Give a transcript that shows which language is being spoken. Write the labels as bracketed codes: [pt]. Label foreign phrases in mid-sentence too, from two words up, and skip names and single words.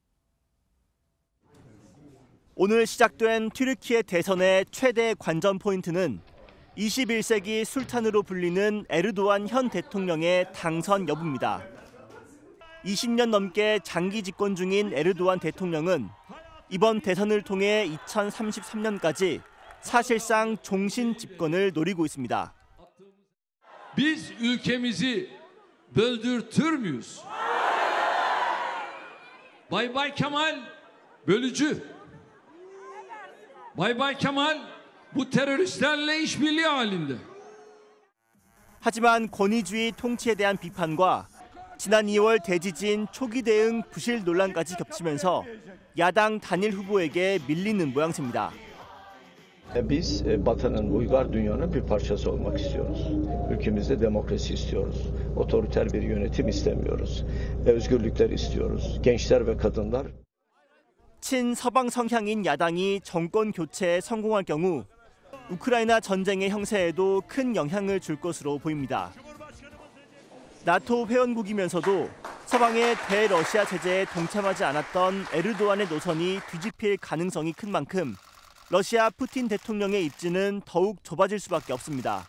[ko] 오늘 시작된 튀르키예 대선의 최대 관전 포인트는 21세기 술탄으로 불리는 에르도안 현 대통령의 당선 여부입니다. 20년 넘게 장기 집권 중인 에르도안 대통령은 이번 대선을 통해 2033년까지 사실상 종신 집권을 노리고 있습니다. [tr] Biz ülkemizi böldürtür müyüz? Bay Kemal bölücü. Bay Kemal bu teröristlerle işbirliği halinde. [ko] 하지만 권위주의 통치에 대한 비판과 지난 2월 대지진 초기 대응 부실 논란까지 겹치면서 야당 단일 후보에게 밀리는 모양새입니다. [tr] Biz Batı'nın uygar dünyanın bir parçası olmak istiyoruz. Ülkemizde demokrasi istiyoruz. Otoriter bir yönetim istemiyoruz. Özgürlükler istiyoruz. Gençler ve kadınlar. [ko] 친서방 성향인 야당이 정권 교체에 성공할 경우 우크라이나 전쟁의 형세에도 큰 영향을 줄 것으로 보입니다. 나토 회원국이면서도 서방의 대러시아 체제에 동참하지 않았던 에르도안의 노선이 뒤집힐 가능성이 큰 만큼 러시아 푸틴 대통령의 입지는 더욱 좁아질 수밖에 없습니다.